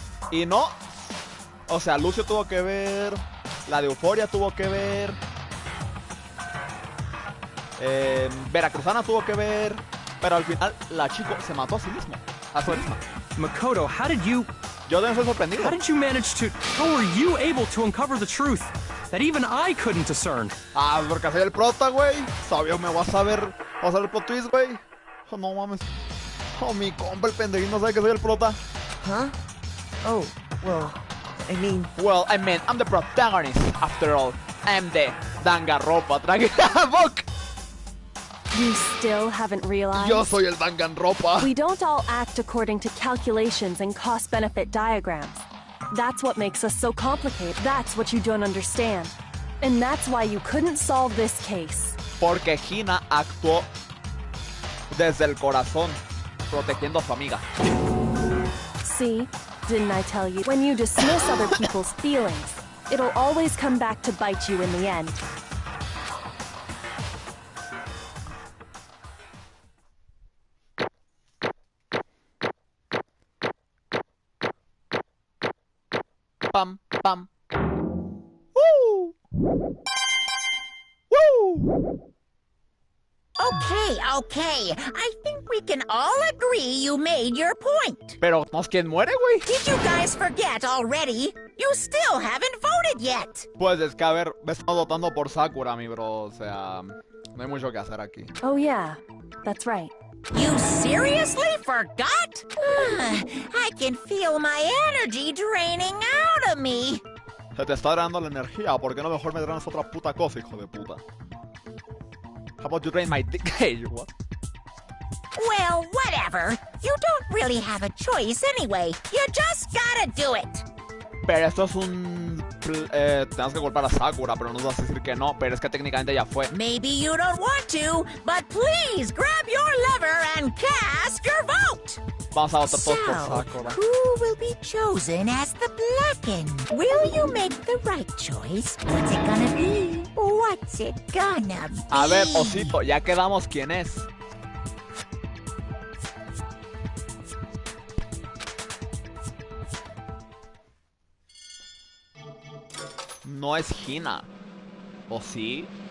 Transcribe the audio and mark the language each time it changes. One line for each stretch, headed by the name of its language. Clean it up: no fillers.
Spanish: Y no. O sea, Lucio tuvo que ver, la de Euforia tuvo que ver, Veracruzana tuvo que ver, pero al final la chico se mató a sí misma, a sí misma.
English: Makoto, how did you...
Spanish: Yo también estoy sorprendido.
English: How did you manage to... How were you able to uncover the truth that even I couldn't discern?
Spanish: Ah, porque soy el prota, güey. Sabio, me vas a ver el plot twist, güey. Oh, no mames. Oh, mi compa, el pendejín no sabe que soy el prota.
English: Huh? Oh, well, Well, I mean, I'm the protagonist, after all. I'm the Danganropa. Fuck! You still haven't realized?
Spanish: Yo soy el Danganropa.
English: We don't all act according to calculations and cost-benefit diagrams. That's what makes us so complicated. That's what you don't understand. And that's why you couldn't solve this case.
Spanish: Porque Hina actuó desde el corazón, protegiendo a su amiga.
English: See? Didn't I tell you? When you dismiss other people's feelings, it'll always come back to bite you in the end. Pam, pam. Woo! Woo! Okay. I think we can all agree you made your point.
Spanish: Pero, ¿no es quien muere, güey?
English: Did you guys forget already? You still haven't voted yet.
Spanish: Pues es que, a ver, me estamos votando por Sakura, mi bro. O sea, no hay mucho que hacer aquí.
English: Oh yeah, that's right. You seriously forgot? I can feel my energy draining out of me.
Spanish: Se te está drenando la energía. ¿Por qué no mejor me drenas otra puta cosa, hijo de puta?
English: How about you drain my dick? Hey, what? Well, whatever. You don't really have a choice anyway. You just gotta do it.
Spanish: Pero esto es un... tenemos que culpar a Sakura, pero no nos vas a decir que no. Pero es que técnicamente ya fue.
English: Maybe you don't want to, but please grab your lever and cast your vote.
Spanish: Vamos a votar todos por
English: So,
Spanish: Sakura.
English: who will be chosen as the Blackened? Will you make the right choice? What's it gonna be? What's it gonna be?
Spanish: A ver, Osito, ya quedamos quién es. No es Hina. ¿O sí?